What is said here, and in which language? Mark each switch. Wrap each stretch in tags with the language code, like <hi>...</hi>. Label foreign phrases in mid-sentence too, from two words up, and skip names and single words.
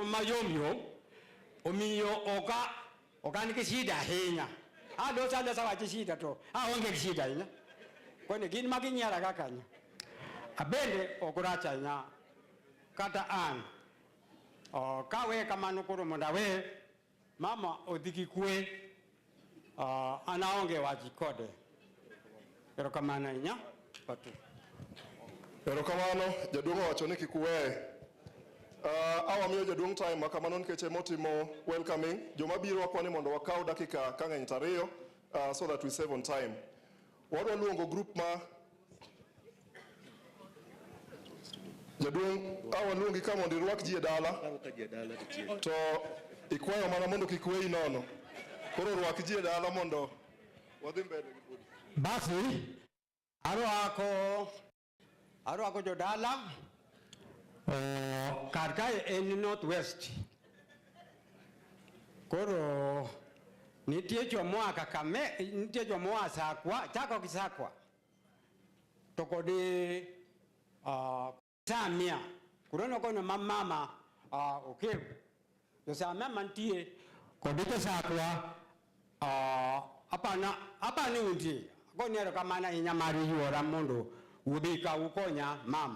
<luo>mayom omiyo oka an gi shida ahinya alosa wacho shida to aonge gi shida ahinya kone gin maginyiera ka kanyo abende ok rach ahinya kata an kawe kamano koro mondo awe mama odhi gi kwe an aonge wach kode. Erokamano ahinya. Erokamano jaduong' owacho ni kik uweye. Awamiyo jaduong' time makamano nikech emotimo welcoming. Joma biro wakwani mondo wakaw dakika kang'eny tariyo</luo> <en>so that we save on time.</en> <luo>Wadwa luongo group ma jaduong' awaluongi ka mondo irwak ji e dala to ikwayo mana mondo kik weyi nono. Koro rwak ji e dala mondo wadhi mbele gi budi. Basi arwako jodala kar kae en northwest. Koro nitie jomoa nitie jomoa Sakwa, chako gi Sakwa to kodi Samia kurono kono mama okew to Samia mantie kodi to Sakwa apana untie gonero kamana inyamari yuora mondo ubi ka ukonya mama.</luo>